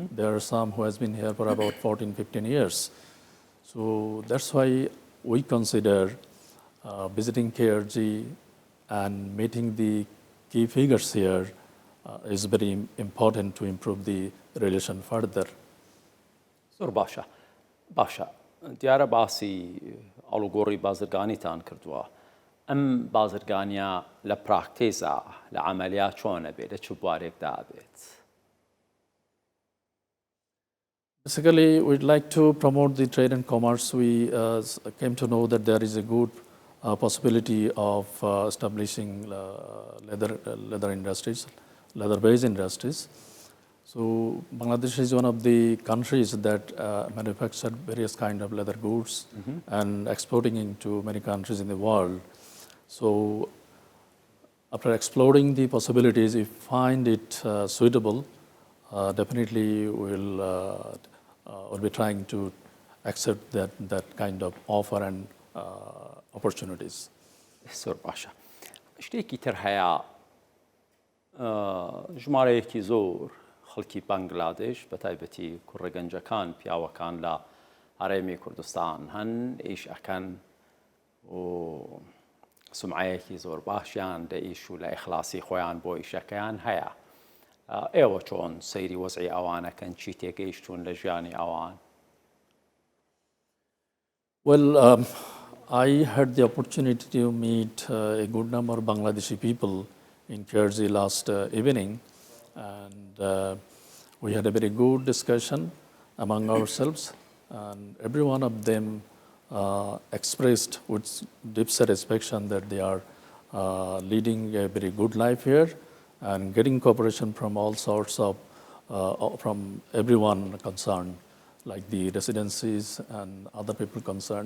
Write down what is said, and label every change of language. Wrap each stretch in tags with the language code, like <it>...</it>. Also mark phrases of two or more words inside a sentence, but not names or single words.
<en>There are some who has been here for about 14, 15 years. So that's why we consider visiting KRG and meeting the key figures here is very important to improve the relation further.</en> <ckb>زۆر باشە دیارە باسی ئەڵوگۆڕی بازرگانیتان کردووە ئەم بازرگانیە لە پراکتیزە لە عەمەلیا چۆنە بێت لە چ بوارێکدا بێت</ckb> <en>Basically, we'd like to promote the trade and commerce. We came to know that there is a good possibility of establishing leather industries, leather-based industries. So Bangladesh is one of the countries that manufacture various kind of leather goods and exporting into many countries in the world. So after exploring the possibilities, if we find it suitable, definitely we'll be trying to accept that kind of offer and opportunities.</en> <ckb>زۆر باشە شتێکی تر هەیە ژمارەیەکی زۆر خەڵکی بەنگلادێش بە تایبەتی کوڕەگەنجەکان پیاوەکان لە هەرێمی کوردستان هەن ئیش ئەکەن و سمعەیەکی زۆر باشیان لە ئیش و لە ئیخلاسی خۆیان بۆ ئیشەکەیان هەیە ئێوە چۆن سەیری وەزعی ئەوانەکەن چی تێگەیشتون لە ژیانی ئەوان</ckb> <en>Well, I had the opportunity to meet a good number of Bangladeshi people in KRG last evening, and we had a very good discussion among ourselves, and every one of them expressed with deep satisfaction that they are leading a very good life here and getting cooperation from all sorts of, from everyone concerned, like the residencies and other people concerned.</en>